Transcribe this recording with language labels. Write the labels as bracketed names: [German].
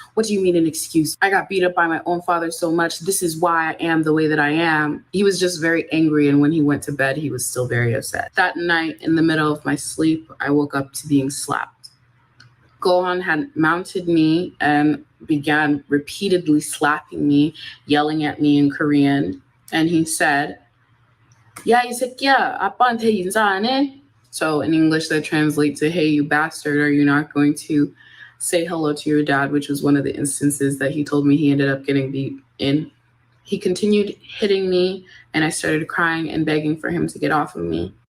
[English] What do you mean an excuse? I got beat up by my own father so much. This is why I am the way that I am." He was just very angry. And when he went to bed, he was still very upset. That night, in the middle of my sleep, I woke up to being slapped. Gohan had mounted me and began repeatedly slapping me, yelling at me in Korean. And he said, [Korean] "야, 이 새끼야, 아빠한테 인사 안 해?" [English] So in English, that translates to, "Hey, you bastard, are you not going to say hello to your dad?" Which was one of the instances that he told me he ended up getting beat in. He continued hitting me, and I started crying and begging for him to get off of me.